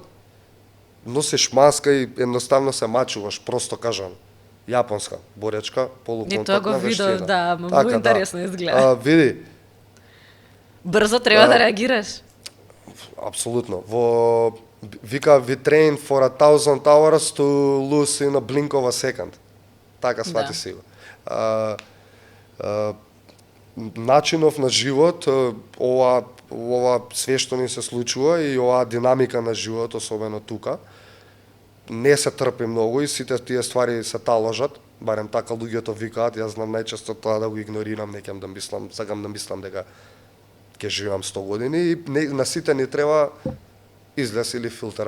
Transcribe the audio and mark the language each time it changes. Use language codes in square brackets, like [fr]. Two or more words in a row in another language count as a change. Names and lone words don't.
[mk] Носиш маска и едноставно се мачуваш, просто кажам. Јапонска боречка, полуконтактна тоа го видов, вештина. да, ама многу интересно изгледа. Види, Брзо треба Да. да реагираш. апсолутно. Вика, [en] we train for 1,000 hours to lose in a blink of a second. [mk] Така свати Да. си го. Начинов на живот, ова ова све што ни се случува и оваа динамика на живот, особено тука, не се трпи многу и сите тие ствари се таложат, барем така луѓето викаат, јас знам најчесто тоа да го игнорирам, не ќе да мислам, сакам да мислам дека ќе живеам 100 години и на сите ни треба излез или филтер.